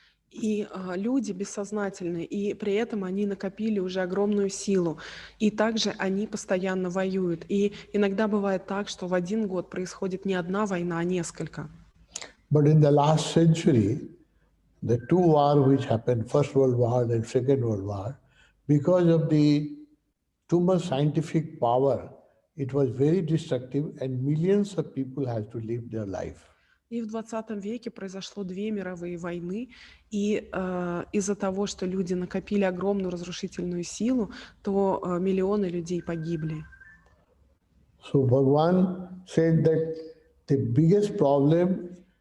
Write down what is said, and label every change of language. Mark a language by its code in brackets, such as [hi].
[ru] И люди бессознательны, и при этом они накопили уже огромную силу. И также они постоянно воюют. И иногда бывает так, что в один год происходит не одна война, а несколько. [en] But in the last century, the two wars which happened, First World War and Second World War, because of the too much scientific power, it was very destructive and millions of people had to live their life. [ru] И в 20 веке произошло 2 мировые войны, и из-за того, что люди накопили огромную разрушительную силу, то миллионы людей погибли. [en] So Bhagavan said that the biggest problem